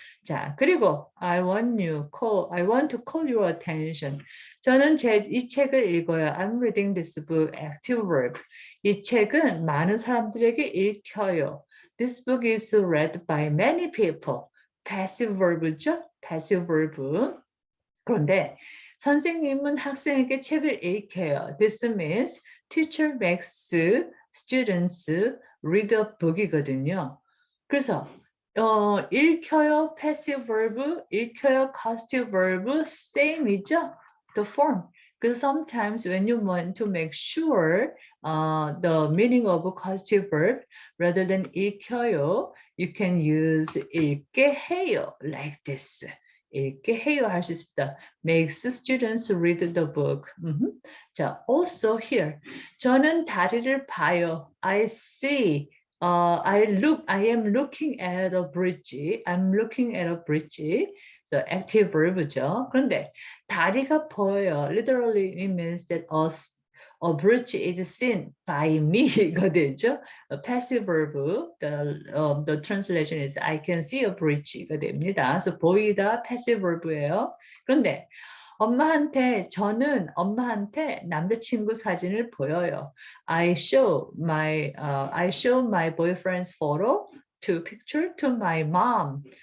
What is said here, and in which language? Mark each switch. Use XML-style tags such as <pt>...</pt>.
<en>자,</en> <ko>그리고</ko> <en>I want to call your attention.</en> <ko>저는 이 책을 읽어요.</ko> <en>I'm reading this book, active verb.</en> <ko>이 책은 많은 사람들에게 읽혀요.</ko> <en>This book is read by many people. passive verb</en> <ko>죠?</ko> <en>passive verb.</en> <ko>그런데 선생님은 학생에게 책을 읽혀요.</ko> <en>This means teacher makes students read a book</en> <ko>이거든요. 그래서</ko> <en>읽혀요, passive verb, 읽혀요, causative verb, same</en> <ko>이죠?</ko> <en>The form. Because sometimes when you want to make sure the meaning of a causative verb, rather than 읽혀요, you can use 읽게 해요, like this.</en> <ko>읽게 해요 할 수 있습니다.</ko> <en>Makes students read the book.</en> <ko>자,</ko> <en>also here.</en> <ko>저는 다리를 봐요.</ko> <en>I see. I am looking at a bridge. I'm looking at a bridge. So active verb</en> <ko>죠. 그런데 다리가 보여요.</ko> <en>Literally it means that a bridge is seen by me</en> <ko>가 되죠.</ko> <en>Passive verb, the translation is I can see a bridge</en> <ko>가 됩니다. 그래서 보이다</ko> <en>passive verb</en> <ko>예요. 그런데 저는 엄마한테 남자친구 사진을 보여요.</ko> <en>I show my boyfriend's photo to my mom.</en>